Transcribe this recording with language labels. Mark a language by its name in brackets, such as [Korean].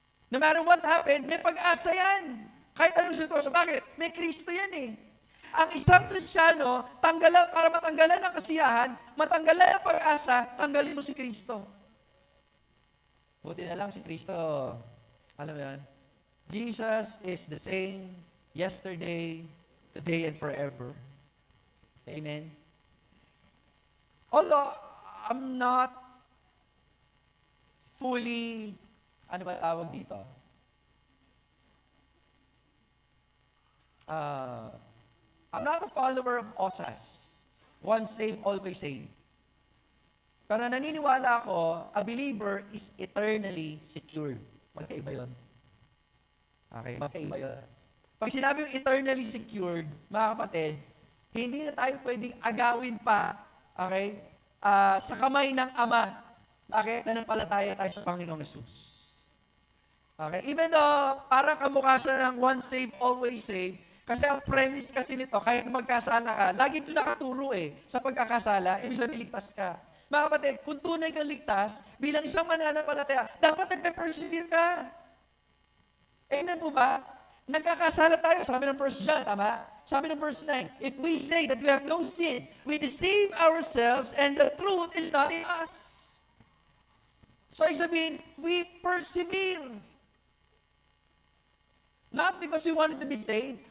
[English] No matter what happened, [Filipino] may pag-asa yan. Kahit anong sitwasyon. Bakit? May Kristo yan eh. Ang isang Kristiyano, para matanggalan ng kasiyahan, matanggalan ng pag-asa, tanggalin mo si Kristo. Buti na lang si Kristo. Alam mo yan? [English] Jesus is the same yesterday, today, and forever. Amen? Although, I'm not fully, [Filipino] ano ba tawag dito? [English] I'm not a follower of OSAS. Once saved, always saved. [Filipino] Pero naniniwala ako, [English] a believer is eternally secured. [Filipino] Magkaiba yun. Okay, magkaiba yun. Pag sinabi yung eternally secured, mga kapatid, hindi na tayo pwedeng agawin pa, okay, sa kamay ng Ama. Bakit? Nanampalataya tayo sa Panginoong Jesus. Okay? Even though, parang kamukha siya ng once saved, always saved, kasi ang premise kasi nito, kahit magkasala ka, lagi ito nakaturo sa pagkakasala, ibig sabihin ligtas ka. Mga kapatid, kung tunay kang ligtas, bilang isang mananampalataya, dapat nagpe-persevere ka. Amen po ba? Nagkakasala tayo, sabi ng 1 John, tama? Sabi ng verse 9, [English] if we say that we have no sin, we deceive ourselves and the truth is not in us. So, [Filipino] ibig sabihin, [English] we persevere. Not because we wanted to be saved.